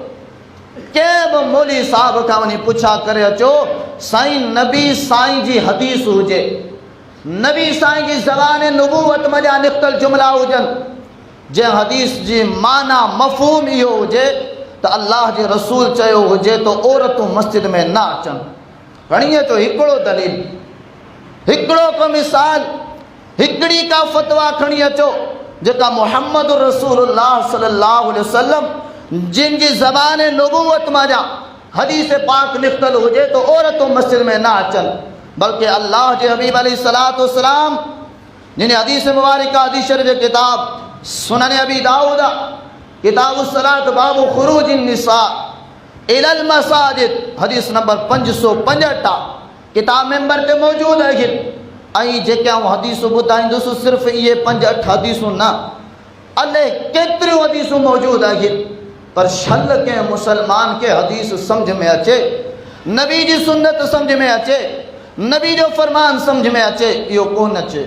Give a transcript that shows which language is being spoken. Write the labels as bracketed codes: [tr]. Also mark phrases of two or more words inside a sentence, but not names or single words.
[sd] कंहिं बि मौली साहब खां वञी पुछा करे अचो साईं नबी साईं जी हदीस हुजे, नबी साईं जी ज़बान नबूवत मजा निकतल जुमला हुजनि, जे हदीस जी माना मफ़हूम इहो हुजे त अल्लाह जे रसूल चयो हुजे तो औरतूं मस्जिद में न अचनि। खणीअ तो हिकिड़ो दलील, हिकिड़ो को मिसाल, हिकिड़ी का फतवा खणी अचो जेका मुहम्मद रसूलुल्लाह [ar] صلى الله عليه وسلم [sd] जिन जी ज़बान नबूवत मजा हदीस पाक निकतल हुजे तो औरतूं मस्जिद में न अचनि। बल्कि अल्लाह जे हबीब [ar] عليه الصلاة والسلام [sd] जिन हदीस मुबारक हदीस शरीफ किताब सुनन अबी दाऊद किताबुस सलात बाबु खुरूजिन निसा इलल मसाजिद हदीस नंबर 565 किताब मेंबर ते मौजूद है। ऐं जेके आऊं हदीसूं ॿुधाईंदुसि सिर्फ़ु इहे 5-8 हदीसूं न, अलाए केतिरियूं हदीसूं मौजूद आहिनि, पर छल कंहिं मुसलमान खे हदीस सम्झ में अचे, नबी जी सुन्नत सम्झ में अचे, नबी जो फरमान सम्झ में अचे, इहो कोन अचे।